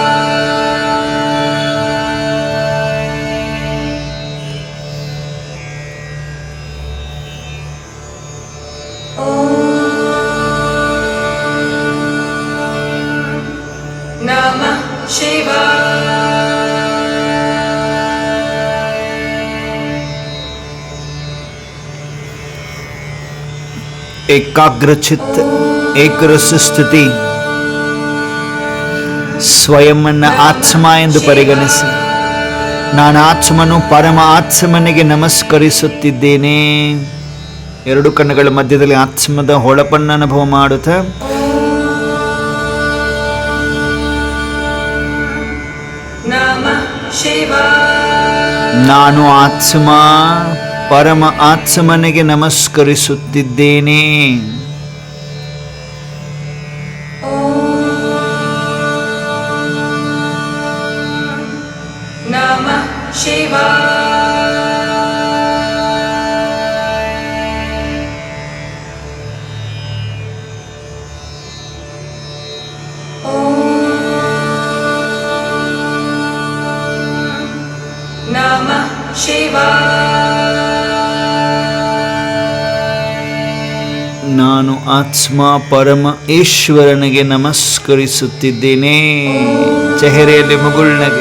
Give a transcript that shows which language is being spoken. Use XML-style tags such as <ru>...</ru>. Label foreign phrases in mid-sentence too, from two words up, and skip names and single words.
<sa>नमः शिवाय।</sa> <kn>ಏಕಾಗ್ರಚಿತ್ತ ಏಕರಸ ಸ್ಥಿತಿ, ಸ್ವಯಂನ ಆತ್ಮ ಎಂದು ಪರಿಗಣಿಸಿ ನಾನು ಆತ್ಮನು ಪರಮ ಆತ್ಮನಿಗೆ ನಮಸ್ಕರಿಸುತ್ತಿದ್ದೇನೆ. ಎರಡು ಕಣ್ಣುಗಳ ಮಧ್ಯದಲ್ಲಿ ಆತ್ಮದ ಹೊಳಪನ್ನು ಅನುಭವ ಮಾಡುತ್ತಾ</kn> <sa>नमः शिवाय।</sa> <kn>ನಾನು ಆತ್ಮ ಪರಮ ಆತ್ಮನಿಗೆ ನಮಸ್ಕರಿಸುತ್ತಿದ್ದೇನೆ.</kn> <sa>नमः शिवाय। नमः शिवाय।</sa> <kn>ನಾನು ಆತ್ಮ ಪರಮ ಈಶ್ವರನಿಗೆ ನಮಸ್ಕರಿಸುತ್ತಿದ್ದೇನೆ. ಚೆಹರೆಯಲ್ಲಿ ಮುಗುಳ್ನಗೆ.</kn>